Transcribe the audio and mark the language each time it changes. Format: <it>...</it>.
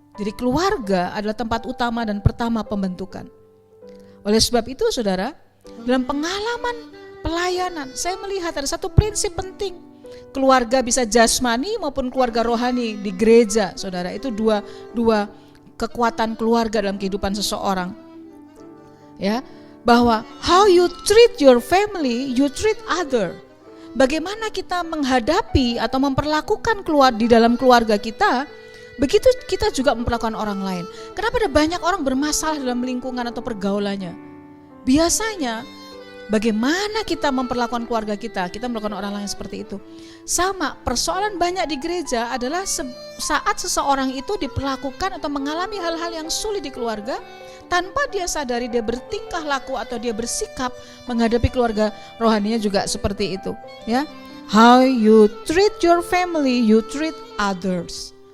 <id>Jadi keluarga adalah tempat utama dan pertama pembentukan. Oleh sebab itu, saudara, dalam pengalaman pelayanan saya melihat ada satu prinsip penting. Keluarga bisa jasmani maupun keluarga rohani di gereja, saudara. Itu dua kekuatan keluarga dalam kehidupan seseorang. Ya, bahwa</id> <en>how you treat your family, you treat other.</en> <id>Bagaimana kita menghadapi atau memperlakukan di dalam keluarga kita, begitu kita juga memperlakukan orang lain. Kenapa ada banyak orang bermasalah dalam lingkungan atau pergaulannya? Biasanya bagaimana kita memperlakukan keluarga kita melakukan orang lain seperti itu. Sama, persoalan banyak di gereja adalah saat seseorang itu diperlakukan atau mengalami hal-hal yang sulit di keluarga, tanpa dia sadari dia bertingkah laku atau dia bersikap menghadapi keluarga rohaninya juga seperti itu.</id> <en>Ya, how you treat your family, you treat others.</en>